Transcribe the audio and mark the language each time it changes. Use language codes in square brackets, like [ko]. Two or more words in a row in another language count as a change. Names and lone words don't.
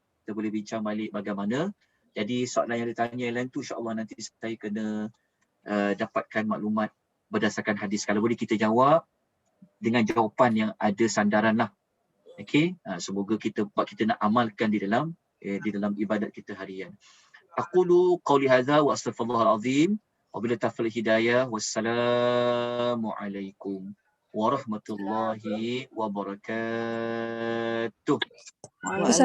[ms] Kita boleh bincang balik bagaimana. Jadi soalan yang ditanya yang lain tu insya-Allah nanti saya kena dapatkan maklumat berdasarkan hadis. Kalau boleh kita jawab dengan jawapan yang ada sandaran lah. Okey, semoga kita nak amalkan di dalam ibadat kita harian. [ar] أقول قولي هذا وأستغفر الله العظيم. وبالله توفيق هداية. والسلام عليكم ورحمة الله وبركاته.